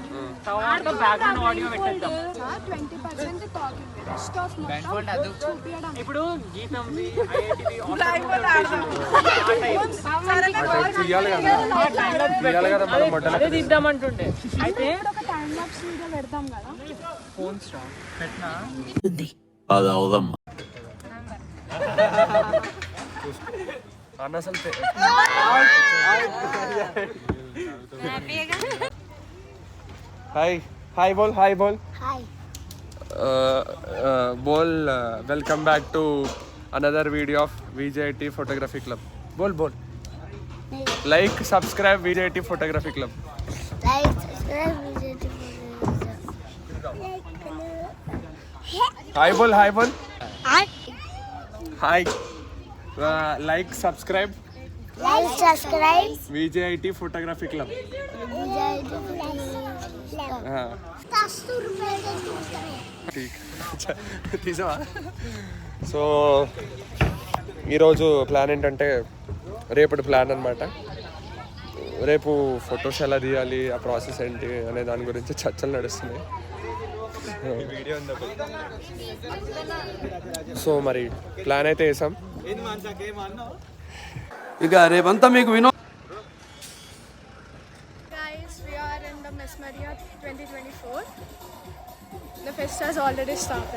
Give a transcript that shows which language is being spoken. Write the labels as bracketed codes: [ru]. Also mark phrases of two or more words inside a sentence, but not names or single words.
[te] తర్వాత బ్యాక్గ్రౌండ్ ఆడియో పెట్టేద్దాం. ఇప్పుడు గీతం అదే ఇద్దామంటుండే. అయితే ఫోన్ స్టాప్ పెట్టినా అది అవుదమ్మా. [hi] हाय हाय बोल हाय बोल हाय बोल [en] welcome back to another video of VJT photography club. [hi] बोल बोल [en] like subscribe VJT photography club. [hi] हाय बोल हाय [en] like subscribe VJT photography club. [te] తీసావా? సో ఈరోజు ప్లాన్ ఏంటంటే రేపటి ప్లాన్ అనమాట. రేపు ఫొటోస్ ఎలా తీయాలి, ఆ ప్రాసెస్ ఏంటి అనే దాని గురించి చర్చలు నడుస్తున్నాయి. సో మరి ప్లాన్ అయితే వేసాం. ఇక రేపంతా మీకు వినో. [en] Guys, we are in the Mesmeria 2024. The fest has already started.